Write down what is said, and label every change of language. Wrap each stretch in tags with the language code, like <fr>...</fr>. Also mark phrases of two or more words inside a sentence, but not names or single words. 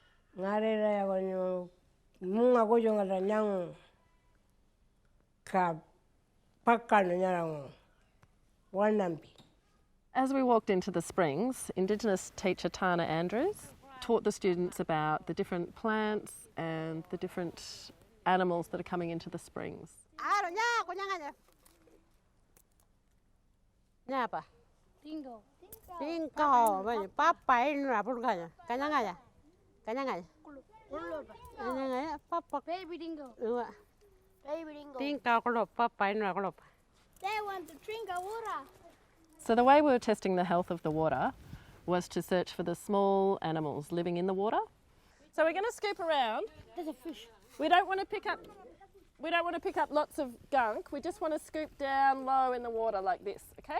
<en>As we walked into the springs, Indigenous teacher Tana Andrews taught the students about the different plants and the different animals that are coming into the springs. Bingo. Bingo.</en> <pjt>Papa ina pulkanya. Kanyangaya. Kanyangaya. Papa.</pjt> <en>Baby dingo. Baby dingo.</en> <pjt>Bingo kolop. Papa ina kolop.</pjt> <en>They want to drink water. So the way we were testing the health of the water was to search for the small animals living in the water. So we're going to scoop around. There's a fish. We don't want to pick up lots of gunk. We just want to scoop down low in the water like this, okay?</en>